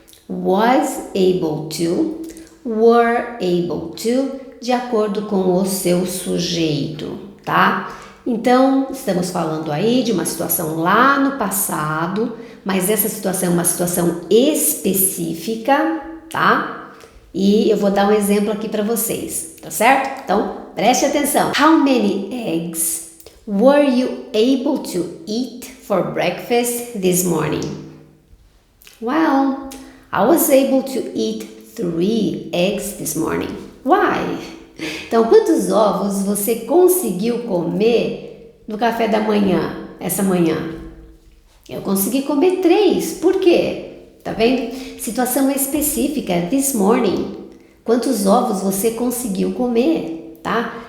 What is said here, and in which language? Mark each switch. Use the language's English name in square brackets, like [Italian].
[English] Was able to, were able to, [Portuguese] de acordo com o seu sujeito, tá? Então, estamos falando aí de uma situação lá no passado, mas essa situação é uma situação específica, tá? E eu vou dar um exemplo aqui para vocês, tá certo? Então, preste atenção. [English] How many eggs were you able to eat for breakfast this morning? Well, I was able to eat 3 eggs this morning. Why? [Portuguese] Então, quantos ovos você conseguiu comer no café da manhã, essa manhã? Eu consegui comer 3. Por quê? Tá vendo? Situação específica, [English] this morning. [Portuguese] Quantos ovos você conseguiu comer, tá?